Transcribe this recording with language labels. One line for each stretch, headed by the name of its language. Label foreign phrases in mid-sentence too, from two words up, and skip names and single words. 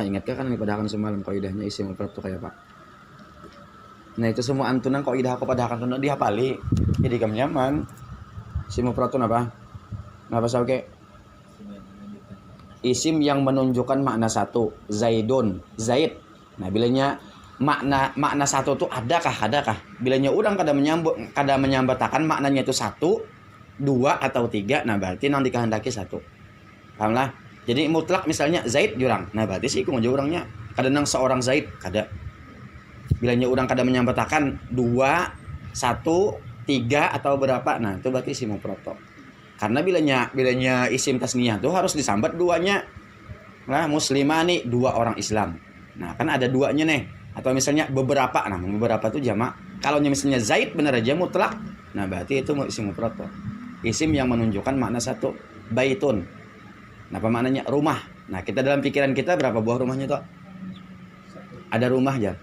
Banjar: Ingat kan padahkan semalam kaidahnya
Arabic: isim mufrad
Banjar: itu kayak apa? Nah, itu semua antunan kaidah aku padahkan tunan dihafali.
Indonesian: Jadi kamu nyaman.
Arabic: Isim mufrad
Indonesian: itu apa? Kenapa sauke? Isim yang menunjukkan makna satu, Zaidun, Zaid.
Banjar: Nah, bilanya makna satu itu adakah? Bilanya urang kada menyambatakan maknanya itu satu, dua atau tiga, nah berarti nang dikehendaki satu. Paham lah? Jadi mutlak misalnya Zaid jurang. Nah, berarti sih iku ngajak urangnya. Kada nang seorang Zaid, kada. Bilanya urang kada menyambatakan dua, satu, tiga atau berapa, nah itu berarti
Arabic: isim mufrad.
Banjar: Karena bilanya
Arabic: isim tasniyah
Banjar: tuh harus disambat duanya.
Indonesian: Nah, muslimani, dua orang Islam. Nah, kan ada duanya nih. Atau misalnya beberapa, nah beberapa itu jamak. Kalau misalnya Zaid benar aja mutlak, nah berarti itu
Arabic: isim mufrad.
Indonesian: Isim yang menunjukkan makna satu, baitun. Nah, apa maknanya? Rumah. Nah, kita dalam pikiran kita berapa buah rumahnya tuh? Ada rumah aja.